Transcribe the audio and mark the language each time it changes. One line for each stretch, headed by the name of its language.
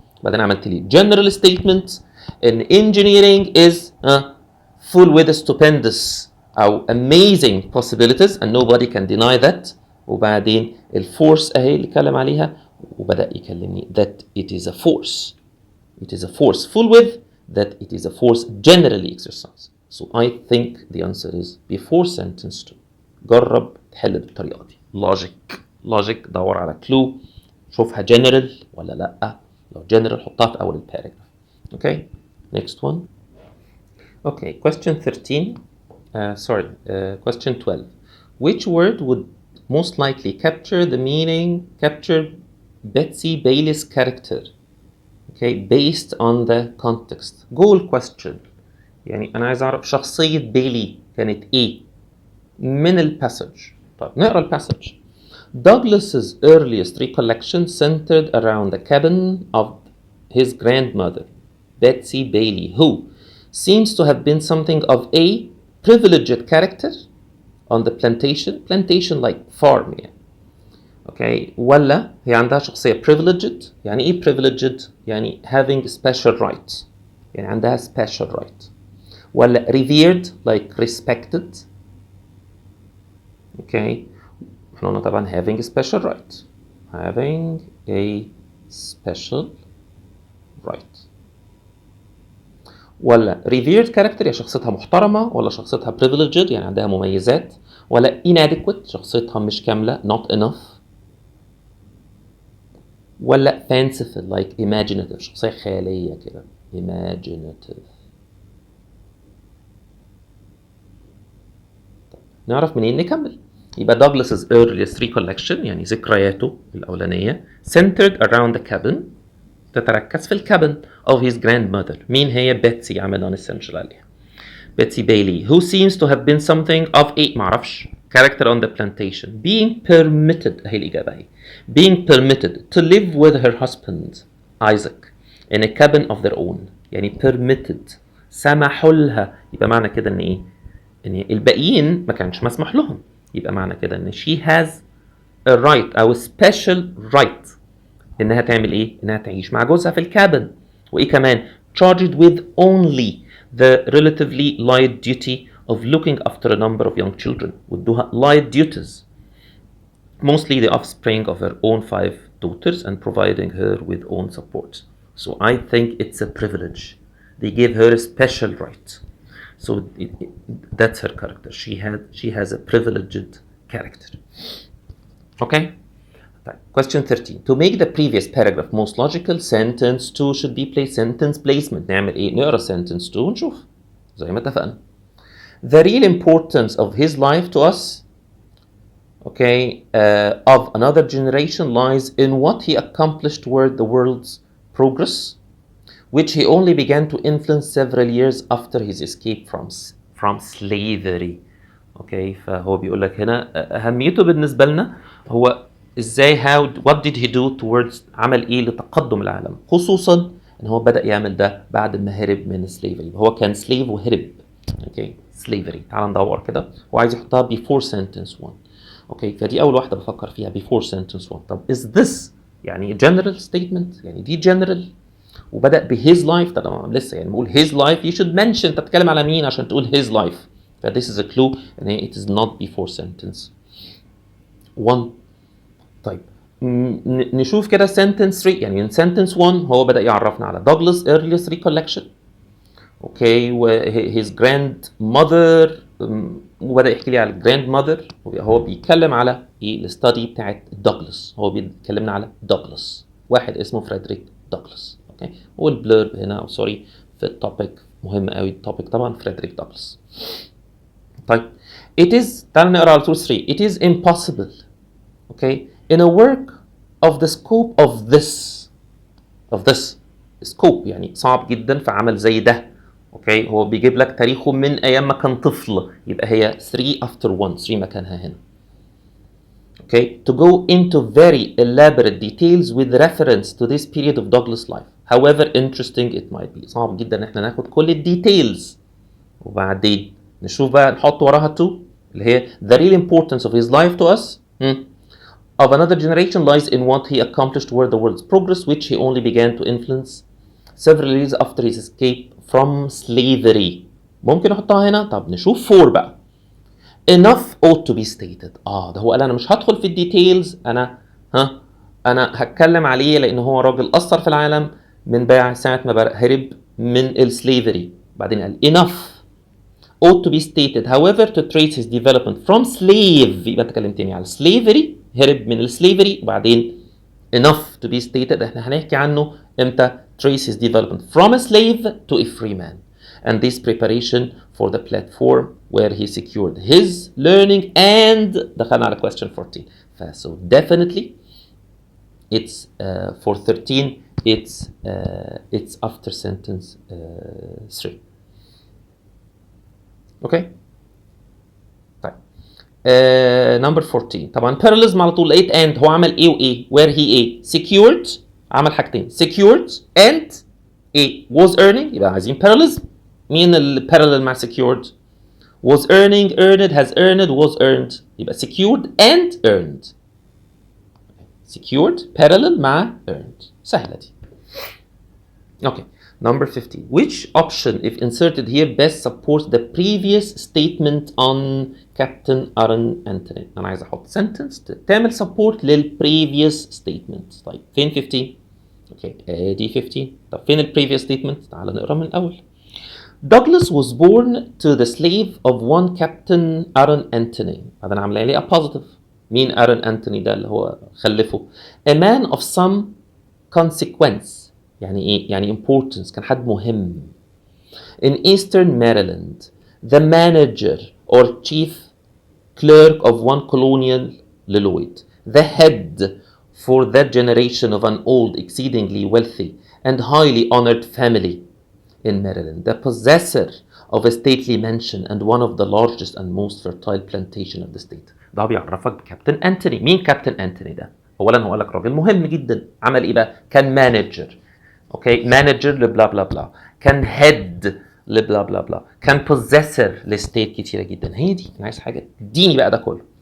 Arabic: بعدين عملت لي
English: general statement in engineering is full with stupendous أو amazing possibilities and nobody can deny that.
Arabic: وبعدين الفورس اهي اللي اتكلم عليها وبدأ يكلمني
English: that it is a force full with that it is a force generally exercised. So I think the answer is before sentence 2.
Arabic: جرب تحل بالطريقة دي. logic دور على clue شوفها general ولا لأ. لو general حطها في أول الباراجراف.
English: Okay next one. Okay, question 13. Question 12. Which word would most likely capture Betsy Bailey's character? Okay, based on the context. جوه question.
Arabic: يعني أنا عايز أعرف شخصية بيلي كانت إيه من الباسج. طيب نقرأ الباسج.
English: Douglas's earliest recollection centered around the cabin of his grandmother, Betsy Bailey, who seems to have been something of a privileged character on the plantation like farm يعني. Okay.
Arabic: ولا هي عندها شخصية privileged. يعني ايه privileged؟ يعني
English: having special rights. يعني عندها special right. ولا revered like respected. Okay.
Arabic: احنا قلنا طبعا
English: having a special right. Having a special right.
Arabic: ولا revered character يعني شخصيتها محترمة، ولا شخصيتها privileged يعني عندها مميزات، ولا inadequate شخصيتها مش كاملة
English: not enough،
Arabic: ولا fanciful like imaginative شخصية خيالية كده imaginative. نعرف منين؟ نكمل.
English: يبقى Douglas's earliest recollection
Arabic: يعني ذكرياته الأولانية
English: centered around the cabin
Arabic: تتركز في الكابن
English: of his grandmother.
Arabic: مين هي؟ بيتسي، عمل non-essential عليها.
English: Betsy Bailey who seems to have been something of a معرفش character on the plantation being permitted
Arabic: هي الإجابة هي
English: being permitted to live with her husband Isaac in a cabin of their own.
Arabic: يعني permitted سمحوا لها، يبقى معنى كده ان ايه؟ ان الباقيين ما كانش مسمح لهم، يبقى معنى كده ان
English: she has a right
Arabic: او special right انها تعمل ايه؟ انها تعيش مع جوزها في الكابن. وايه كمان؟
English: charged with only the relatively light duty of looking after a number of young children. وادوها light duties mostly the offspring of her own 5 daughters and providing her with own support. So I think it's a privilege. They gave her a special right. So that's her character. She has a privileged character. Okay? Question 13. To make the previous paragraph most logical, sentence 2 should be placed. Sentence placement.
Arabic: نعمل ايه؟ نقرا sentence 2 ونشوف زي ما اتفقنا.
English: The real importance of his life to us, okay, of another generation lies in what he accomplished toward the world's progress, which he only began to influence several years after his escape from slavery.
Arabic: Okay, فهو بيقول لك هنا أهميته بالنسبة لنا هو ازاي
English: what did he do towards
Arabic: عمل ايه لتقدم العالم، خصوصا ان هو بدأ يعمل ده بعد ما هرب من slavery. هو كان slave وهرب. اوكي slavery. تعال ندور كده. هو عايز يحطها
English: before sentence 1.
Arabic: اوكي فدي اول واحدة بفكر فيها before sentence 1.
English: طب is this يعني general statement؟ يعني دي general وبدأ ب his life.
Arabic: طب لسه يعني بقول
English: his life you should mention
Arabic: انت بتتكلم على مين عشان تقول his life.
English: ف this is a clue and it is not before sentence 1.
Arabic: طيب نشوف كده sentence 3. يعني in sentence 1 هو بدأ يعرفنا على Douglas earliest recollection. اوكي و his grandmother وبدأ يحكي لي على grandmother. هو بيتكلم على ايه؟ الستادي بتاعت دوغلاس. هو بيتكلمنا على دوغلاس، واحد اسمه فريدريك دوغلاس. اوكي والبلورب هنا او سوري في التوبيك مهم قوي التوبيك طبعا فريدريك دوغلاس. طيب it is تعال نقرا على 3.
English: it is impossible okay in a work of the scope of this scope
Arabic: يعني صعب جدا في عمل زي ده. اوكي هو بيجيب لك تاريخه من ايام ما كان طفل، يبقى هي 3 after 1. 3 مكانها هنا.
English: Okay to go into very elaborate details with reference to this period of Douglas life however interesting it might be.
Arabic: صعب جدا ان احنا ناخد كل الديتيلز وبعدين نشوف بقى نحط وراها
English: 2 اللي هي the real importance of his life to us of another generation lies in what he accomplished toward the world's progress which he only began to influence several years after his escape from slavery.
Arabic: ممكن احطها هنا. طب نشوف 4 بقى.
English: enough ought to be stated.
Arabic: ده هو قال انا مش هدخل في الديتيلز، انا هتكلم عليه لان هو راجل اثر في العالم من ساعه ما هرب من السليفري. بعدين قال
English: enough ought to be stated however to trace his development from slave.
Arabic: يبقى انت كلمتني على slavery، هرب من السليفري.
English: وبعدين enough to be stated
Arabic: احنا هنحكي عنه امتى؟
English: trace his development from a slave to a free man and this preparation for the platform where he secured his learning and
Arabic: دخلنا على
English: question 14. So definitely it's for 13 it's after sentence 3. Okay.
Arabic: طيب number 14 طبعا parallelism على طول لقيت and هو عمل ايه وايه where he ايه secured عمل حاجتين secured and ايه was earning يبقى عايزين parallelism.
English: مين ال parallel مع secured؟ was earning earned has earned was earned يبقى secured and earned.
Arabic: secured parallel مع earned سهلة دي.
English: Okay. Number 15. Which option, if inserted here, best supports the previous statement on Captain Aaron Anthony?
Arabic: أنا عايز أحط sentence تعمل support لل previous statement. طيب فين 15؟ Okay. دي 15. طب فين ال previous statement؟ تعال نقرأ من الأول.
English: Douglas was born to the slave of one Captain Aaron Anthony.
Arabic: هذا أنا عاملها لي a positive. مين Aaron Anthony ده اللي هو خلفه؟
English: A man of some consequence.
Arabic: يعني ايه؟ يعني importance كان حد مهم.
English: In Eastern Maryland, the manager or chief clerk of one colonial Lloyd, the head for that generation of an old, exceedingly wealthy and highly honored family in Maryland, the possessor of a stately mansion and one of the largest and most fertile plantation of the state.
Arabic: ده بيعرفك بكابتن أنتوني. مين كابتن أنتوني ده؟ أولا هو قال لك راجل مهم جدا. عمل إيه بقى؟ كان مانجر. اوكي مانجر لبلا بلا بلا كان هيد لبلا بلا بلا كان بوزيسور لستيت كتيره جدا. هي دي انا عايز حاجه اديني بقى ده كله.